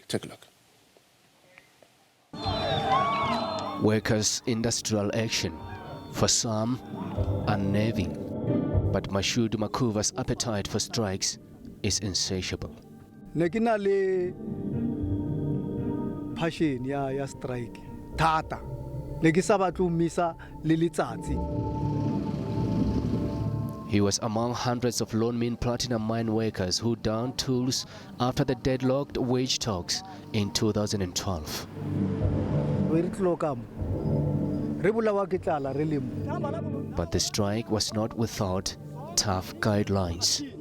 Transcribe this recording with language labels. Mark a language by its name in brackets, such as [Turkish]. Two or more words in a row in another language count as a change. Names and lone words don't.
[English] Take a look. Workers' industrial action, for some, unnerving. But Mashudu Makhuvha's appetite for strikes is insatiable. [Tswana] Passion ya strike thata ne ke sa batlo misa le letsatsi. [English] He was among hundreds of Lonmin platinum mine workers who downed tools after the deadlocked wage talks in 2012. But the strike was not without tough guidelines.